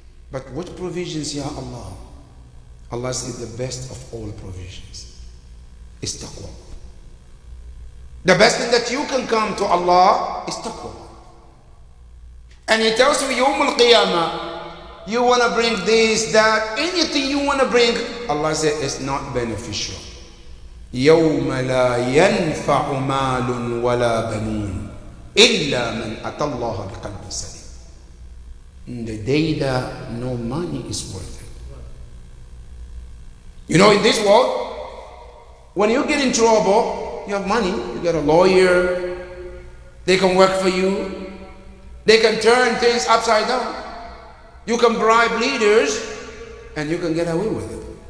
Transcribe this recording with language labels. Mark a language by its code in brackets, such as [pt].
[en] But what provisions, ya Allah? Allah said the best of all provisions is taqwa. The best thing that you can come to Allah is taqwa. And He tells you, Yawm al-Qiyamah, you want to bring this, that, anything you want to bring, Allah said it's not beneficial. [ar] يوم لا ينفع مال ولا بنون إلا من أتى الله بقلب سليم. [en] In the day that no money is worth it. You know, in this world, when you get in trouble, you have money, you get a lawyer, they can work for you, they can turn things upside down, you can bribe leaders, and you can get away with it.